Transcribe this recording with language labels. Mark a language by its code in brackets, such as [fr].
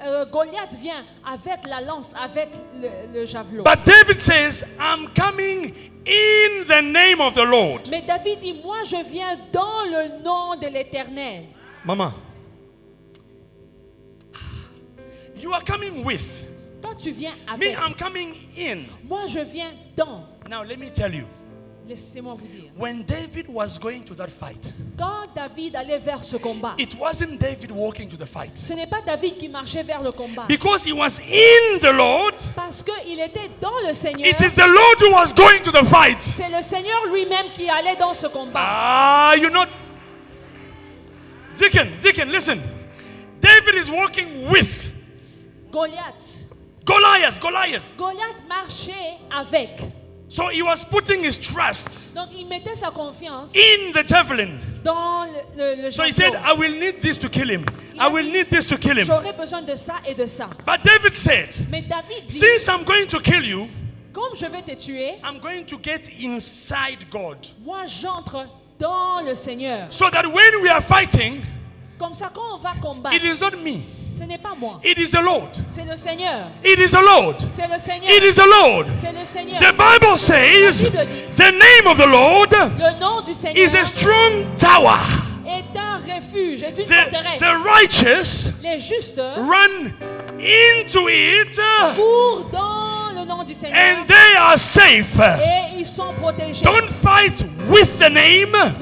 [fr] Goliath vient avec la lance, avec le javelot. [en] But David says, I'm coming in the name of the Lord. [fr] Mais David dit, moi je viens dans le nom de l'Éternel. [en] Mama, you are coming with. [fr] Toi tu viens [en] Me, [fr] avec. [en] I'm coming in. [fr] Moi je viens dans. [en] Now, let me tell you. [fr] Laissez-moi vous dire. [en] When David was going to that fight, [fr] Quand David allait vers ce combat, [en] it wasn't David walking to the fight. [fr] ce n'est pas David qui marchait vers le combat. [en] Because he was in the Lord, [fr] Parce qu'il était dans le Seigneur. [en] it is the Lord who was going to the fight. [fr] C'est le Seigneur lui-même qui allait dans ce combat. [en] Ah, you're not. Deacon, listen. David is walking with Goliath. Goliath. [fr] Goliath marchait avec. [en] So he was putting his trust [fr] Donc il mettait sa confiance [en] in the javelin. [fr] dans le [en] So he said, [fr] javelot. [en] I will need this to kill him. I will need this to kill him. [fr] J'aurais besoin de ça et de ça. [en] But David said, [fr] Mais David dit, [en] since I'm going to kill you, [fr] comme je vais te tuer, [en] I'm going to get inside God. [fr] moi j'entre dans le Seigneur. [en] So that when we are fighting, [fr] Comme ça, quand on va combattre, [en] it is not me. [fr] ce n'est pas moi, [en] It is the Lord. [fr] c'est le Seigneur. [en] It is the Lord. [fr] C'est le Seigneur. [en] It is the Lord. [fr] C'est le Seigneur. [en] The Bible says [fr] La Bible dit, [en] the name of the Lord [fr] le nom du Seigneur [en] is a strong tower. [fr] est un refuge, est une [en] The [fr] forteresse. [en] righteous [fr] Les justes [en] run into it [fr] courent dans le nom du Seigneur [en] and they are safe. [fr] et ils sont protégés. [en] Don't fight with the name,